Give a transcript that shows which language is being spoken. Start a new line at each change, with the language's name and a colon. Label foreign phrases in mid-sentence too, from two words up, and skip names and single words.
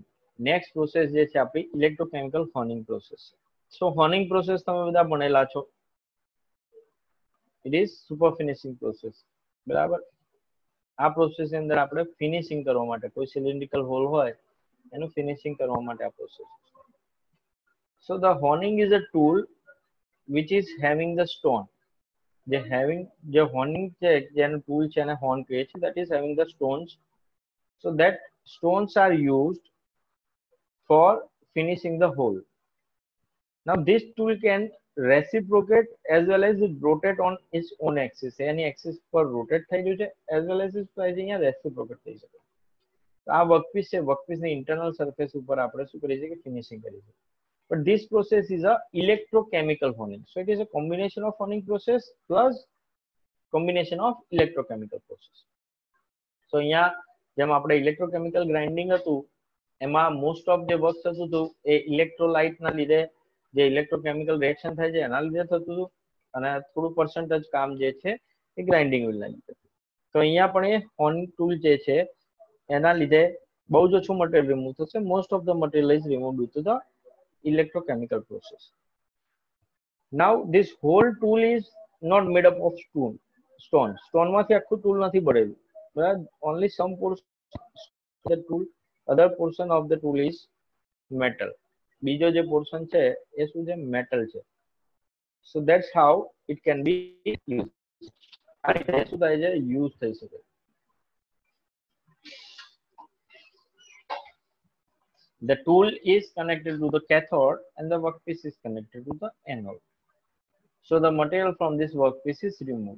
English: Next process
Gujarati: જે છે આપણી
English: electrochemical honing process. So honing process
Gujarati: તમે બધા ભણેલા છો.
English: It is super finishing process.
Gujarati: બરાબર. આ પ્રોસેસ ની અંદર આપણે ફિનિશિંગ કરવા માટે કોઈ
English: cylindrical hole
Gujarati: હોય એનું ફિનિશિંગ કરવા માટે આ પ્રોસેસ.
English: So the honing is a tool which is having the stone.
Gujarati: જે honing છે જેનું ટૂલ છે એને હોર્ન કહે છે,
English: that is having the stones. So that stones are used for finishing the hole. Now this tool can reciprocate as well as it rotate on its own axis.
Gujarati: એની axis પર rotate થઈ રહ્યું છે
English: as well as its
Gujarati: અહીંયા reciprocate થઈ શકે. આ વર્કપીસ છે, વર્કપીસની
English: internal surface
Gujarati: ઉપર આપણે શું કરીએ છીએ કે ફિનિશિંગ કરીએ છીએ.
English: But this process is a electrochemical honing. So it is a combination of honing process plus combination of electrochemical process.
Gujarati: So અહીંયા જેમ આપણે
English: electrochemical grinding
Gujarati: હતું એમાં
English: most of
Gujarati: જે વર્ક થતું હતું એ ઇલેક્ટ્રોલાઇટના લીધે જે ઇલેક્ટ્રોકેમિકલ રિએક્શન થાય છે એના લીધે થતું હતું અને થોડું પર્સન્ટેજ કામ જે છે એ ગ્રાઇન્ડિંગ વ્હીલના લીધે. તો અહીંયા પણ એ
English: honing tool
Gujarati: જે છે એના લીધે બહુ જ ઓછું
English: material remove
Gujarati: થશે.
English: most of the material is removed due to the electrochemical process. Now this whole tool is not made up of stone.
Gujarati: માંથી આખું ટૂલ નથી બનેલું. બરાબર.
English: Only some portion of the tool, other portion of the tool is metal.
Gujarati: બીજો જે પોર્શન છે એ શું છે? મેટલ છે.
English: So that's how it can be used.
Gujarati: આ રીતે શું થાય છે? યુઝ થઈ શકે.
English: The tool is connected to the cathode and the workpiece is connected to the anode. So the material from this workpiece is removed.